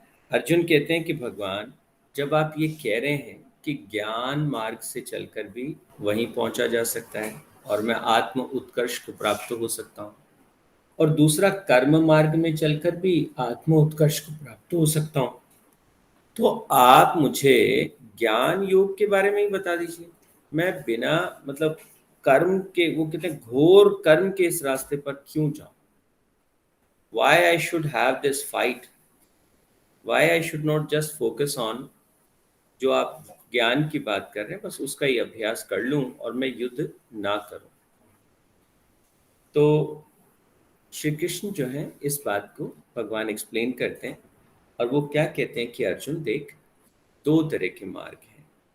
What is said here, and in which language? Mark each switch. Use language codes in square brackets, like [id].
[hi] अर्जुन कहते हैं कि भगवान, जब आप ये कह रहे हैं कि ज्ञान मार्ग से चलकर भी वहीं पहुंचा जा सकता है और मैं आत्म उत्कर्ष को प्राप्त हो सकता हूँ, और दूसरा कर्म मार्ग में चलकर भी आत्म उत्कर्ष को प्राप्त हो सकता हूँ, तो आप मुझे ज्ञान योग के बारे में ही बता दीजिए। मैं बिना मतलब कर्म के, वो कहते हैं घोर कर्म के इस रास्ते पर क्यों जाऊं? [en] Why I should have this fight? Why I should not just focus on, [hi] जो आप ज्ञान की बात कर रहे हैं, बस उसका ही अभ्यास कर लूं और मैं युद्ध ना करूं। तो श्री कृष्ण जो है इस बात को भगवान एक्सप्लेन करते हैं, और वो क्या कहते हैं कि अर्जुन देख, 2 तरह के मार्ग हैं।